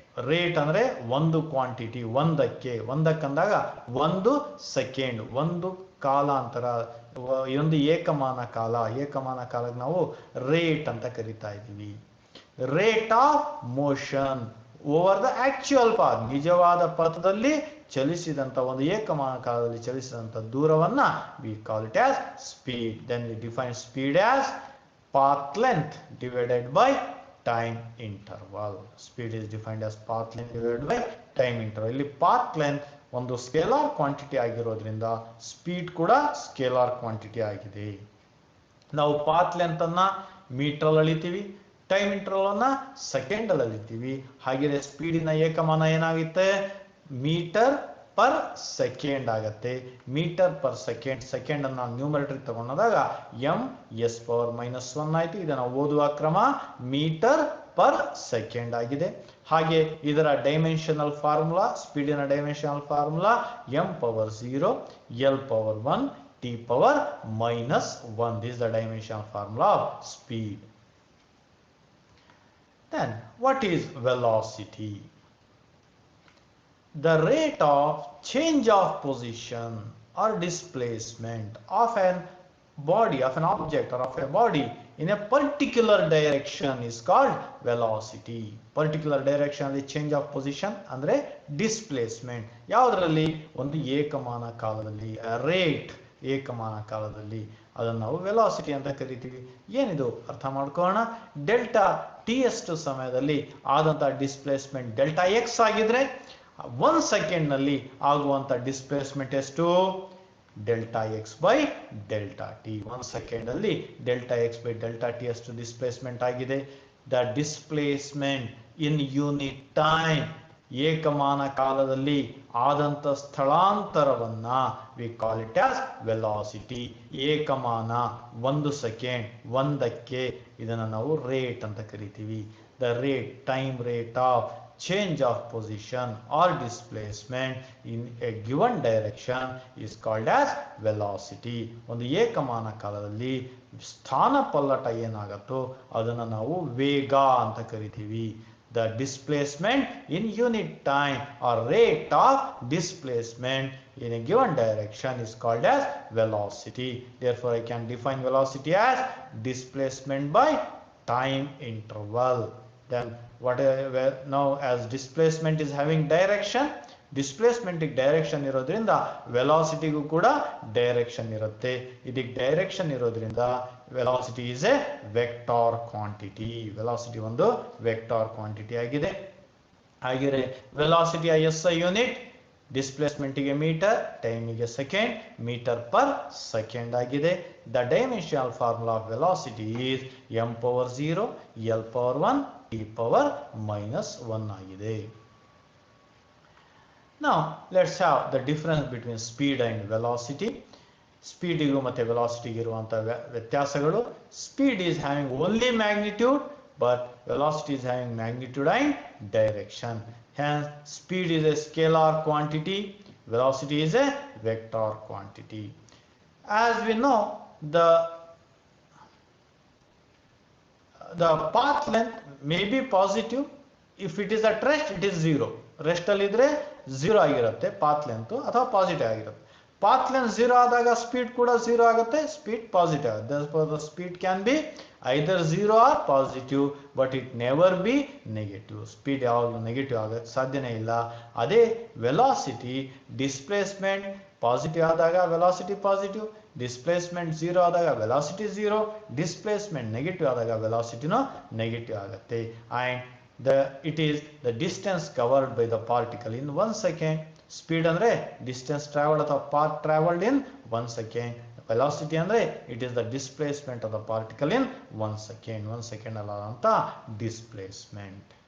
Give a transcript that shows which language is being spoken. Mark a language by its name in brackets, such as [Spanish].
[Kannada] Rate ಅಂದ್ರೆ ಒಂದು quantity, ಒಂದಕ್ಕಂದಾಗ 1 second, ಒಂದು ಕಾಲಾಂತರ, ಒಂದು ಏಕಮಾನ ಕಾಲಕ್ಕೆ ನಾವು ರೇಟ್ ಅಂತ ಕರಿತಾ ಇದ್ದೀವಿ. [English] rate of motion over the actual path, [Kannada] ನಿಜವಾದ ಪಥದಲ್ಲಿ ಚಲಿಸಿದಂತ ಒಂದು ಏಕಮಾನ ಕಾಲದಲ್ಲಿ ಚಲಿಸಿದಂತ ದೂರವನ್ನ [English] we call it as speed. Then we define speed as path length divided by time interval. Speed is defined as path length divided by time interval. [Kannada] ಇಲ್ಲಿ path length ಒಂದು scalar quantity ಆಗಿರೋದ್ರಿಂದ speed ಕೂಡ scalar quantity ಆಗಿದೆ. ನಾವು path length ಅನ್ನ metre ಅಳಿತೀವಿ, time interval ಅನ್ನ second ಅಲ್ಲಿ ಅಳಿತೀವಿ. ಹಾಗೆ ಸ್ಪೀಡಿನ ಏಕಮಾನ ಏನಾಗುತ್ತೆ? ಮೀಟರ್ ಪರ್ ಸೆಕೆಂಡ್ ಆಗತ್ತೆ. ಮೀಟರ್ ಪರ್ ಸೆಕೆಂಡ್ ಅನ್ನ ನ್ಯೂಮರೇಟರ್ ತಗೊಂಡಾಗ m(s)(-1) ಆಯ್ತು. ಇದನ್ನ ಓದುವ ಕ್ರಮ ಮೀಟರ್ ಪರ್ ಸೆಕೆಂಡ್ ಆಗಿದೆ. ಹಾಗೆ ಇದರ dimensional formula, ಸ್ಪೀಡಿನ dimensional formula m⁴ l⁴ t⁻⁻1. [English] This is the dimensional formula of speed. Then what is velocity? The rate of change of position or displacement of an body, of an object or of a body in a particular direction is called velocity. Particular direction ಅಲ್ಲಿ change of position ಅಂದ್ರೆ displacement. [Kannada] ಯಾವುದರಲ್ಲಿ? ಒಂದು ಏಕಮಾನ ಕಾಲದಲ್ಲಿ, rate ಏಕಮಾನ ಕಾಲದಲ್ಲಿ, ಅದನ್ನು ನಾವು velocity ಅಂತ ಕರಿತೀವಿ. ಏನಿದು ಅರ್ಥ ಮಾಡ್ಕೊಳ್ಳೋಣ. ಡೆಲ್ಟಾ ಟಿ ಅಷ್ಟು ಸಮಯದಲ್ಲಿ ಆದಂತ ಡಿಸ್ಪ್ಲೇಸ್ಮೆಂಟ್ ಡೆಲ್ಟಾ ಎಕ್ಸ್ ಆಗಿದ್ರೆ 1 ಸೆಕೆಂಡ್ ನಲ್ಲಿ ಆಗುವಂತ ಡಿಸ್ಪ್ಲೇಸ್ಮೆಂಟ್ ಎಷ್ಟು? Delta X by delta T. 1 second ಅಲ್ಲಿ delta X by delta T ಅಷ್ಟು ಡಿಸ್ಪ್ಲೇಸ್ಮೆಂಟ್ ಆಗಿದೆ. [English] the displacement in unit time, [Kannada] ಏಕಮಾನ ಕಾಲದಲ್ಲಿ ಆದಂತ ಸ್ಥಳಾಂತರವನ್ನ [English] we call it as velocity. [Kannada] ಏಕಮಾನ 1 second, ಒಂದಕ್ಕೆ, ಇದನ್ನ ನಾವು ರೇಟ್ ಅಂತ ಕರಿತೀವಿ. [English] The rate, time rate of change of position or displacement in a given direction is called as velocity. [Kannada] ಒಂದು ಏಕಮಾನ ಕಾಲದಲ್ಲಿ ಸ್ಥಾನ ಪಲ್ಲಟ ಏನಾಗುತ್ತೋ ಅದನ್ನ ನಾವು ವೇಗ ಅಂತ ಕರಿತೀವಿ. [English] the displacement in unit time or rate of displacement in a given direction is called as velocity. Therefore, I can define velocity as displacement by time interval. Then whatever now as displacement is having direction, [Kannada] displacement direction ಇರೋದ್ರಿಂದ ವೆಲಾಸಿಟಿಗೂ ಕೂಡ direction ಇರುತ್ತೆ. ಇದಕ್ಕೆ direction ಇರೋದ್ರಿಂದ [English] Velocity is a vector quantity. [Kannada] Velocity ಒಂದು vector quantity ಆಗಿದೆ. ಹಾಗೆ velocity SI unit, ಡಿಸ್ಪ್ಲೇಸ್ಮೆಂಟ್ಗೆ metre, ಟೈಮಿಗೆ second, metre per second ಆಗಿದೆ. [English] The dimensional formula of velocity is m⁴0 L⁴1 T⁻⁻1 ಆಗಿದೆ. Now let's have the difference between speed and velocity. [Kannada] Speed igu matte velocity iruvanta vyatyasaгаlu. [English] Speed is having only magnitude, but velocity is having magnitude and direction. Hence speed is a scalar quantity, velocity is a vector quantity. As we know, the path length may be positive. If it is at rest, it is 0. [Kannada] Rest ಅಲ್ಲಿ ಇದ್ರೆ 0 ಆಗಿರುತ್ತೆ path length, ಅಥವಾ positive ಆಗಿರುತ್ತೆ. Path length 0 ಆದಾಗ speed ಕೂಡ 0 ಆಗುತ್ತೆ, speed positive ಆಗುತ್ತೆ. [English] Therefore the speed can be either 0 or positive, but it never be negative. [Kannada] Speed ಯಾವಾಗಲೂ ನೆಗೆಟಿವ್ ಆಗೋಕ್ಕೆ ಸಾಧ್ಯನೇ ಇಲ್ಲ. ಅದೇ ವೆಲಾಸಿಟಿ, ಡಿಸ್ಪ್ಲೇಸ್ಮೆಂಟ್ ಪಾಸಿಟಿವ್ ಆದಾಗ ವೆಲಾಸಿಟಿ ಪಾಸಿಟಿವ್, ಡಿಸ್ಪ್ಲೇಸ್ಮೆಂಟ್ 0 ಆದಾಗ ವೆಲಾಸಿಟಿ 0, ಡಿಸ್ಪ್ಲೇಸ್ಮೆಂಟ್ ನೆಗೆಟಿವ್ ಆದಾಗ ವೆಲಾಸಿಟಿನೂ ನೆಗೆಟಿವ್ ಆಗುತ್ತೆ. [English] And it is the distance covered by the particle in 1 second. Speed andre distance traveled ಅಥವಾ path traveled in 1 second. Velocity andre it is the displacement of the particle in 1 second. 1 second alladanta displacement.